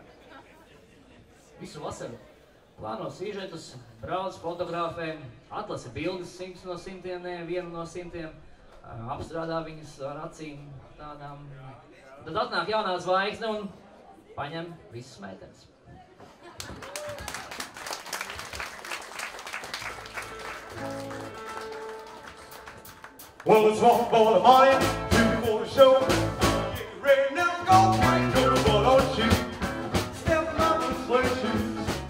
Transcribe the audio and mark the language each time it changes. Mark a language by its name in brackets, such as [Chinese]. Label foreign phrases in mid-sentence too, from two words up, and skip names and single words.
[Latvian] Visu vasaru plāno sīžetus, brauc, fotografē, atlasa bildes 100 no 100, ne 1 no 100, apstrādā viņas ar acīm tādām. Tad atnāk jaunā zvaigzne un paņem visas meitenes. [English] Well, it's one for the money, two for the show. Get ready now, go, right, go, but don't you step on the sleigh shoes.